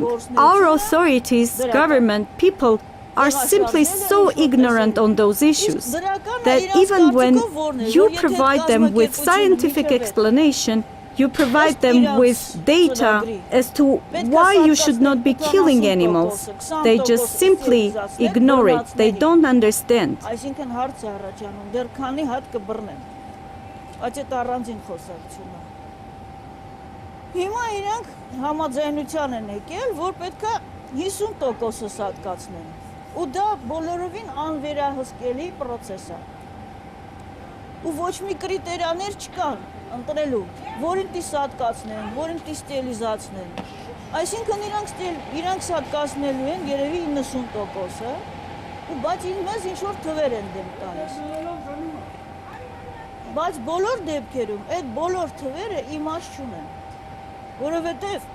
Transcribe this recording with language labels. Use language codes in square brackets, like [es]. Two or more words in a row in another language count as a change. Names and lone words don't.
[en] Our authorities, government, people are simply so ignorant on those issues that even when you provide them with scientific explanation, you provide them with data as to why you should not be killing animals. They just simply ignore it. They don't understand. [hy] Հիմա իրանք համաձայնության են եկել, որ պետքա 50% սատկացնեն։ Ու դա բոլորովին անվերահսկելի process է։ Ու ոչ մի կրիտերիաներ չկան։ ընտրելու, որին տի սատկացնեն, որին տի ստելիզացնեն։ Այսինքն իրանք սատկացնելու են երևի 90%-ը, ու բայց մեզ ինչ-որ թվեր են դեմ տալիս։ Բայց բոլոր դեպքերում այդ բոլոր թվերը իմաստ չունեն, որովհետև